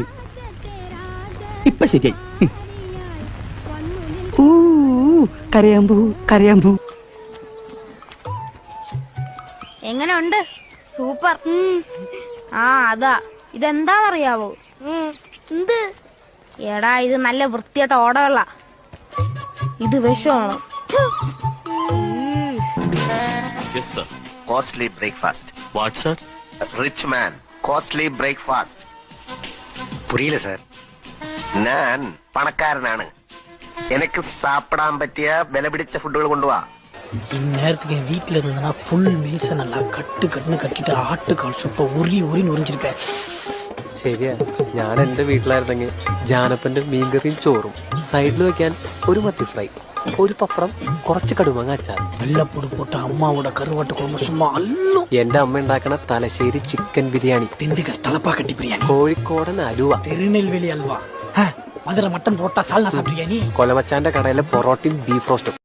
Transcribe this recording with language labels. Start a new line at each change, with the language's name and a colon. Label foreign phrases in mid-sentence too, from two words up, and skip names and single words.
Malayalam: ഇപ്പൊ ശരിയായി. കരയാമ്പൂ കരയാമ്പൂ. എങ്ങനെയുണ്ട്? സൂപ്പർ. ആ അതാ, ഇതെന്താന്നറിയാവോ? എന്ത്? എടാ ഇത് നല്ല വൃത്തിയായിട്ട് ഓടവെള്ള. ഇത് വിഷമാണ്.
English: Costly breakfast. What, sir? Rich man. Costly breakfast.
Malayalam: പുരിയില്ല സാർ. ഞാൻ പണക്കാരനാണ്. എനിക്ക് സാപ്പിടാൻ പറ്റിയ വില പിടിച്ച ഫുഡുകൾ കൊണ്ടുപോവാ.
Tamil: இந்நேரத்துக்கு என் வீட்டுல இருந்ததுன்னா
English: full meals-ai
Tamil: நல்லா கட்டுன்னு கட்டிட்டு ஆட்டுக்கால் சூப்பை உரின்னு உறிஞ்சிருப்பேன்.
Malayalam: ശരിയാ, ഞാൻ എന്റെ വീട്ടിലായിരുന്നെങ്കിൽ ജാനപ്പന്റെ മീൻകറിയും ചോറും സൈഡിൽ വെക്കാൻ ഒരു മത്തി ഫ്രൈ, ഒരു പപ്പടം, കുറച്ച് കടുമാങ്ങ അച്ചാർ,
Tamil: வெள்ளைப்பூடு போட்டு அம்மாவோட கருவாட்டு குழம்பு சும்மா அல்லும்.
Malayalam: എന്റെ അമ്മ ഉണ്ടാക്കണ തലശ്ശേരി ചിക്കൻ ബിരിയാണി,
Tamil: திண்டுக்கல் தலப்பா கட்டி பிரியாணி,
Malayalam: കോഴിക്കോടൻ അലുവ,
Tamil: திருநெல்வேலி அல்வா, மதுரை மட்டன் போட்டா சால்னா சாப்பிட்டியா நீ?
Malayalam: കൊലമച്ചാന്റെ കടയിലെ പൊറോട്ടയും ബീഫ് റോസ്റ്റും.